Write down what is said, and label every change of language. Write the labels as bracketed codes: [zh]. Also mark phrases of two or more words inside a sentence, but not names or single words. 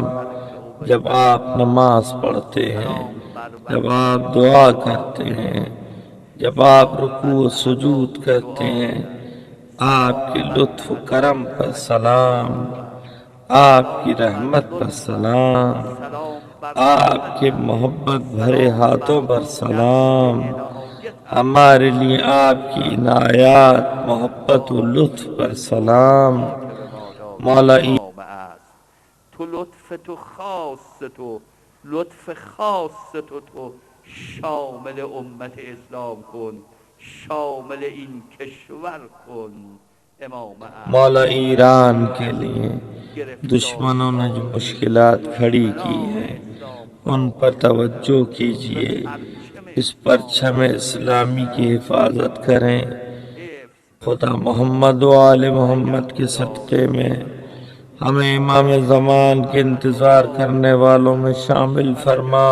[ur] جب آپ نماز پڑھتے ہیں، جب آپ دعا کرتے ہیں، جب آپ رکوع و سجود کرتے ہیں، آپ کے لطف و کرم پر سلام، آپ کی رحمت پر سلام، آپ کے محبت بھرے ہاتھوں پر سلام، ہمارے لیے آپ کی عنایات محبت و لطف پر سلام مولا [fa] امام است. تو لطف تو خاص تو لطف خاص تو شامل امت اسلام کن، شامل این کشور کن. امام است. [ur] مولا ایران کے لیے دشمنوں نے جو مشکلات کھڑی کی ہیں ان پر توجہ کیجیے، اس پرچم اسلامی کی حفاظت کریں. خدا محمد و آل محمد کے صدقے میں ہمیں امام زمان کے انتظار کرنے والوں میں شامل فرما.